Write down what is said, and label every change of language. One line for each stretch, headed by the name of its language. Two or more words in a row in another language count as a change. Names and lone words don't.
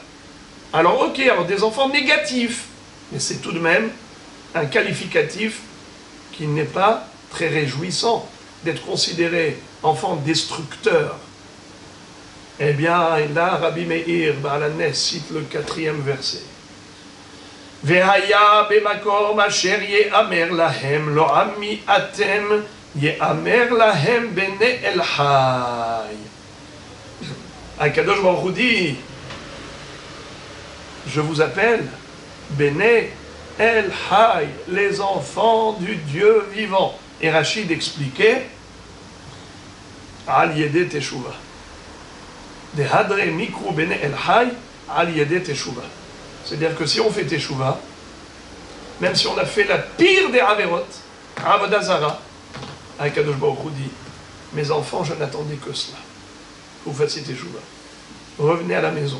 French: Alors ok, alors des enfants négatifs, mais c'est tout de même un qualificatif qui n'est pas très réjouissant d'être considéré enfant destructeur. Eh bien, là, Rabbi Meir Baal HaNes cite le 4e verset.
Hebrew: והיה במקום אשר יאמר להם לא עמי אתם יאמר להם בני אל חי. הקדוש ברוך הוא
French: dit, je vous appelle
Hebrew: בני אל חי,
French: les enfants du Dieu vivant. Et Rachid expliquait
Hebrew: על ידי תשובה. דהדרי מיקרו בני אל חי על ידי תשובה.
French: C'est-à-dire que si on fait teshuva, même si on a fait la pire des averot,
Hebrew: עבודה זרה, הקדוש ברוך הוא
French: dit, mes enfants, je n'attendais que cela. Vous fassiez teshuva. Revenez à la maison.